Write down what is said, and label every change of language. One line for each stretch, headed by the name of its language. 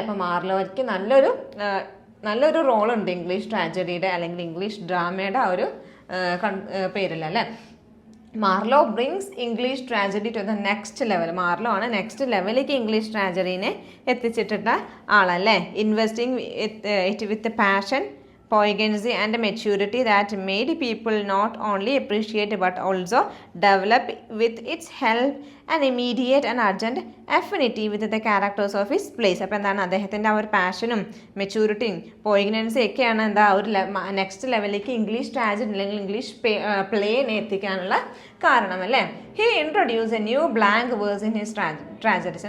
Malayalam: അപ്പോൾ മാർലോയ്ക്ക് നല്ലൊരു റോളുണ്ട് ഇംഗ്ലീഷ് ട്രാജഡിയുടെ അല്ലെങ്കിൽ ഇംഗ്ലീഷ് ഡ്രാമയുടെ ആ ഒരു പേരിൽ അല്ലേ.
English: Marlowe brings English tragedy to the next level.
Malayalam: Marlow ആണ് നെക്സ്റ്റ് ലെവലിലേക്ക് ഇംഗ്ലീഷ് ട്രാജഡീനെ എത്തിച്ചിട്ടുള്ള ആളല്ലേ.
English: Investing it with passion, poignancy and maturity that made people not only appreciate but also develop with its help and immediate and urgent affinity with the characters of his plays.
Malayalam: അപ്പോൾ എന്താണ് അദ്ദേഹത്തിൻ്റെ ആ ഒരു പാഷനും മെച്യൂരിറ്റിയും പോയിഗ്നൻസിയും ഒക്കെയാണ് എന്താ ഒരു next ലെവലിലേക്ക് English tragedy അല്ലെങ്കിൽ ഇംഗ്ലീഷ് പ്ലേനെ എത്തിക്കാനുള്ള കാരണം അല്ലേ.
English: He introduce a new blank verse in his tragedies.